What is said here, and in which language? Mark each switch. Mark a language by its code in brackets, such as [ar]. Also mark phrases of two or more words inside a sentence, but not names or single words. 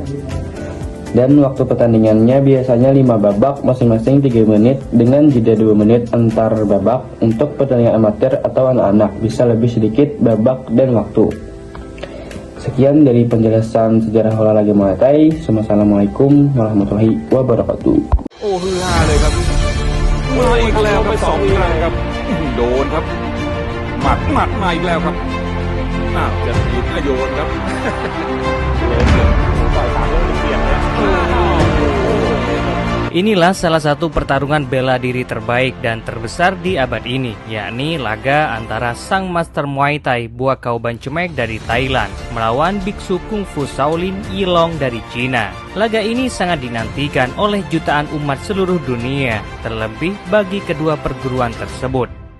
[id] Dan waktu pertandingannya biasanya 5 babak masing-masing 3 menit dengan jeda 2 menit antar babak. Untuk pertandingan amatir atau anak-anak bisa lebih sedikit babak dan waktu. Sekian dari penjelasan sejarah olahraga Muay Thai. [ar] والسلام عليكم ورحمة الله وبركاته. [th] ฮือฮาเลยครับมาอีกแล้วครับ2 ครั้งครับโดนครับหมัดมาอีกแล้วครับจะถีบโยนครับต่อย3 ลูกเสียงเลย [id] Inilah salah satu pertarungan bela diri terbaik dan terbesar di abad ini, yakni laga antara sang master Muay Thai Buakaw Banchamek dari Thailand melawan biksu kungfu Shaolin Yilong dari Cina. Laga ini sangat dinantikan oleh jutaan umat seluruh dunia, terlebih bagi kedua perguruan tersebut.